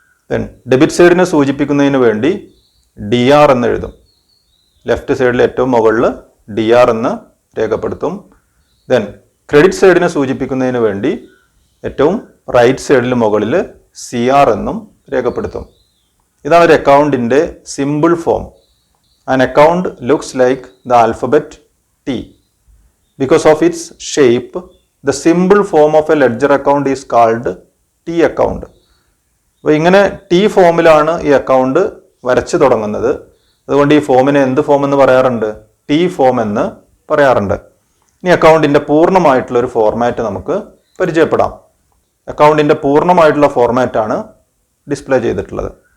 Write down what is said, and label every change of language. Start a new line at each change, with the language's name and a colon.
Malayalam: Then debit സൈഡിനെ സൂചിപ്പിക്കുന്നതിന് വേണ്ടി DR എന്ന് എഴുതും. ലെഫ്റ്റ് സൈഡിൽ ഏറ്റവും മുകളിൽ DR എന്ന് രേഖപ്പെടുത്തും. ദെൻ ക്രെഡിറ്റ് സൈഡിനെ സൂചിപ്പിക്കുന്നതിന് വേണ്ടി ഏറ്റവും റൈറ്റ് സൈഡിൽ മുകളിൽ CR എന്നും രേഖപ്പെടുത്തും. ഇതാണ് ഒരു അക്കൗണ്ടിൻ്റെ simple form.
English: An account looks like the alphabet T. Because of its shape, the simple form of a ledger account is called T account.
Malayalam: അപ്പോൾ ഇങ്ങനെ T ഫോമിലാണ് ഈ അക്കൗണ്ട് വരച്ചു തുടങ്ങുന്നത്. അതുകൊണ്ട് ഈ ഫോമിനെ എന്ത് ഫോം എന്ന് പറയാറുണ്ട്? T ഫോം എന്ന് പറയാറുണ്ട്. ഇനി അക്കൗണ്ടിൻ്റെ പൂർണ്ണമായിട്ടുള്ള ഒരു ഫോർമാറ്റ് നമുക്ക് പരിചയപ്പെടാം. അക്കൗണ്ടിൻ്റെ പൂർണ്ണമായിട്ടുള്ള ഫോർമാറ്റാണ് ഡിസ്പ്ലേ ചെയ്തിട്ടുള്ളത്.